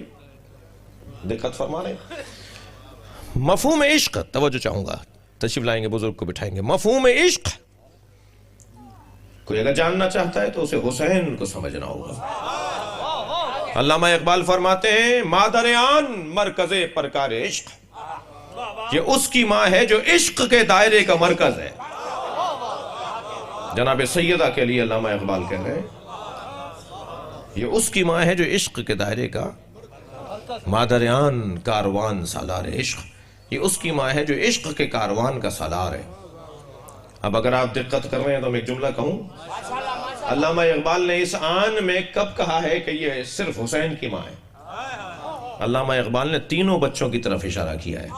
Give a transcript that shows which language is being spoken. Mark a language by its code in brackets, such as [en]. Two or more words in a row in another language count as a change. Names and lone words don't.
[ur] دقت فرما رہے ہیں. مفہوم عشق، توجہ چاہوں گا، تشریف لائیں گے بزرگ کو بٹھائیں گے. مفہوم عشق کوئی اگر جاننا چاہتا ہے تو اسے حسین کو سمجھنا ہوگا. علامہ اقبال فرماتے ہیں [fa] مادر آن مرکز پرکار عشق، [ur] یہ اس کی ماں ہے جو عشق کے دائرے کا مرکز ہے. جناب سیدہ کے لیے علامہ اقبال کہہ رہے ہیں یہ اس کی ماں ہے جو عشق کے دائرے کا [fa] مادر آن کاروان سالار عشق، [ur] یہ اس کی ماں ہے جو عشق کے کاروان کا سالار ہے. اب اگر آپ دقت کر رہے ہیں تو میں ایک جملہ کہوں، علامہ اقبال نے اس آن میں کب کہا ہے کہ یہ صرف حسین کی ماں ہے؟ علامہ اقبال نے 3 بچوں کی طرف اشارہ کیا ہے.